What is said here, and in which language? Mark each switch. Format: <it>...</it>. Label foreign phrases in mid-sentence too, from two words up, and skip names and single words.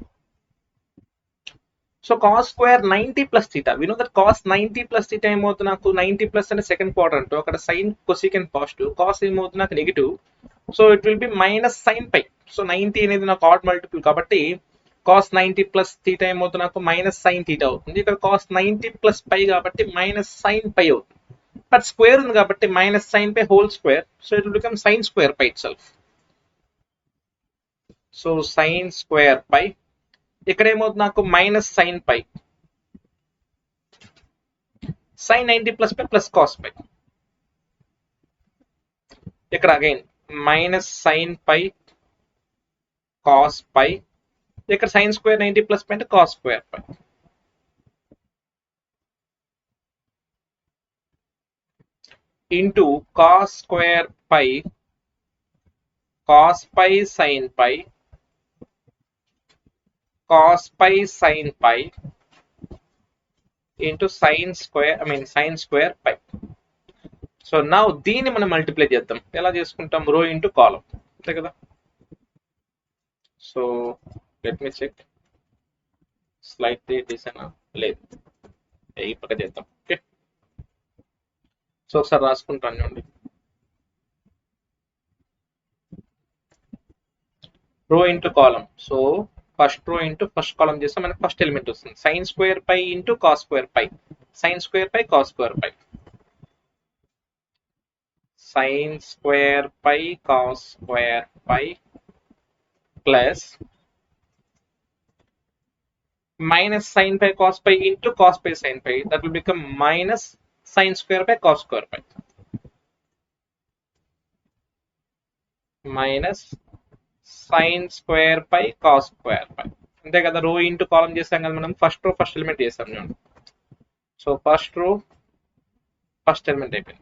<te>సో</te> <en>cos square 90 plus theta, we know that cos 90 plus theta</en> <te>ఏమవుతుంది నాకు,</te> <en>90 plus</en> <te>అంటే</te> <en>second quadrant,</en> <te>అక్కడ</te> <en>sin cosecant positive,</en> <te>cos ఏమవుతుంది నాకు నెగిటివ్.</te> <en>so it will be minus sin pi.</en> <te>సో 90 అనేది నాకు</te> <en>odd multiple</en> <te>కాబట్టి</te> <en>cos 90 plus theta</en> <te>ఏమవుతుంది నాకు</te> <en>minus sin theta</en> <te>అవుతుంది. ఇక్కడ</te> <en>cos 90 plus pi</en> <te>కాబట్టి</te> <en>minus sin pi</en> <te>అవుతుంది, బట్ స్క్వేర్ ఉంది కాబట్టి</te> <en>minus sin pi whole square. so it will become sin square pi itself.</en> <te>సో</te> <en>sin square pi,</en> <te>ఇక్కడ ఏమవుతుంది నాకు</te> <en>minus sin pi sin 90 plus pi plus cos pi,</en> <te>ఇక్కడ</te> <en>again minus sin pi cos pi,</en> <te>ఇక్కడ</te> <en>sin square 90 plus pi</en> <te>అంటే</te> <en>cos square pi into cos square pi cos pi sin pi cos pi sin pi into sin square pi. so now</en> <te>దీన్ని మనం మల్టిప్లై చేద్దాం. ఎలా చేసుకుంటాం,</te> <en>row into column,</en> <te>అంతే కదా.</te> <en>so let me check,</en> <te>స్లైడ్ తీసానా లేదు, ఈ పక్క చేద్దాం. ఓకే, సో ఒకసారి రాసుకుంటాను చూడండి.</te> <en>row into column,</en> <te>సో</te> <en>first row into first column</en> <te>చేస్తే మనకి</te> <en>first element</en> <te>వస్తుంది</te> <en>sin square pi into cos square pi sin square pi cos square pi sin square pi cos square pi plus minus sin pi cos pi into cos pi sin pi. That will become minus sin square by cos square pi. Minus sin square pi cos square pi.</en> <te>అంతే కదా,</te> <en>row into column</en> <te>చేసాం కదా మనం,</te> <en>first row first element</en> <te>చేసాం చూడండి. సో</te> <en>first row first element</en> <te>అయిపోయింది.</te>